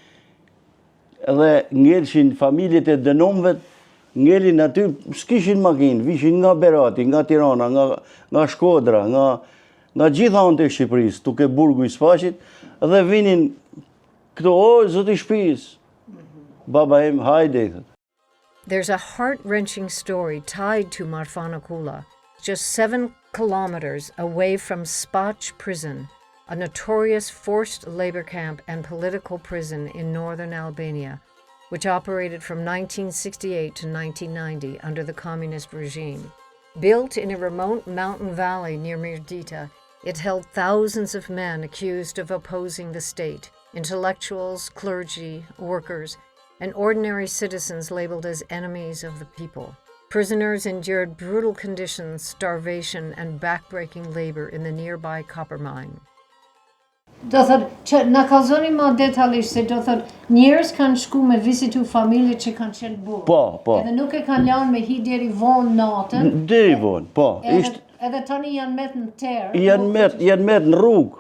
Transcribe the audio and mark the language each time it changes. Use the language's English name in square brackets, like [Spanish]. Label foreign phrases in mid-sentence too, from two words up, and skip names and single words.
[Albanian] Edhe ngelshin familjet e dënumëve, ngelin aty, s'kishin makinë, vishin nga Berati, nga Tirana, nga Shkodra, nga gjitha anët e Shqipërisë, tuke burgu i Sfaqit, dhe vinin këto, zoti shtëpis, baba im, hajde, i thët. [English] There's a heart-wrenching story tied to Marfana Kula, just 7 kilometers away from Spach prison, a notorious forced labor camp and political prison in northern Albania, which operated from 1968 to 1990 under the communist regime. Built in a remote mountain valley near Mirdita, it held thousands of men accused of opposing the state, intellectuals, clergy, workers, and ordinary citizens labeled as enemies of the people. Prisoners endured brutal conditions, starvation, and backbreaking labor in the nearby copper mine. [Albanian] Do thot, që na kallzoni më detajisht se do thot, njerëz kanë shku me vizitu familje që kanë qenë burg. Po. Edhe nuk e kanë lanë me hi deri vonë natën. Deri vonë, po. Edhe tani janë met në terë. Janë met në rrugë.